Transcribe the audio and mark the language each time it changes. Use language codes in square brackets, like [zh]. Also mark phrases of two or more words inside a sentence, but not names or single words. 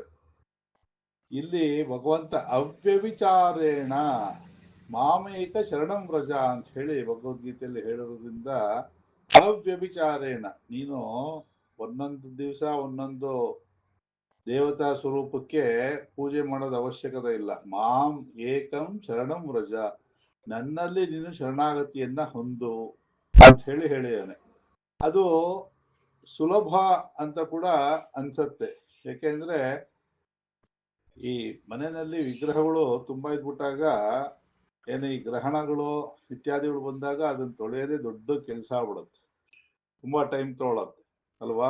[kn] ಇಲ್ಲಿ ಭಗವಂತ ಅವ್ಯವಿಚಾರೇಣ [sa] ಮಾಮೇಕ ಶರಣಂ ವ್ರಜ [kn] ಅಂತ ಹೇಳಿ ಭಗವದ್ಗೀತೆಯಲ್ಲಿ ಹೇಳಿರೋದ್ರಿಂದ ಅವ್ಯವಿಚಾರೇಣ ನೀನು ಒಂದೊಂದು ದಿವಸ ಒಂದೊಂದು ದೇವತಾ ಸ್ವರೂಪಕ್ಕೆ ಪೂಜೆ ಮಾಡೋದು ಅವಶ್ಯಕತೆ ಇಲ್ಲ. [sa] ಮಾಂ ಏಕಂ ಶರಣಂ ವ್ರಜ, [kn] ನನ್ನಲ್ಲಿ ನೀನು ಶರಣಾಗತಿಯನ್ನ ಹೊಂದು ಅಂತ ಹೇಳಿದ್ದಾನೆ. ಅದು ಸುಲಭ ಅಂತ ಕೂಡ ಅನ್ಸತ್ತೆ. ಯಾಕೆಂದ್ರೆ ಈ ಮನೆಯಲ್ಲಿ ವಿಗ್ರಹಗಳು ತುಂಬಾ ಇದ್ಬಿಟ್ಟಾಗ ಏನು ಈ ಗ್ರಹಣಗಳು ಇತ್ಯಾದಿಗಳು ಬಂದಾಗ ಅದನ್ನ ತೊಳೆಯೋದೇ ದೊಡ್ಡ ಕೆಲಸ ಆಗ್ಬಿಡುತ್ತೆ, ತುಂಬಾ ಟೈಮ್ ತೊಗೊಳತ್ತೆ ಅಲ್ವಾ.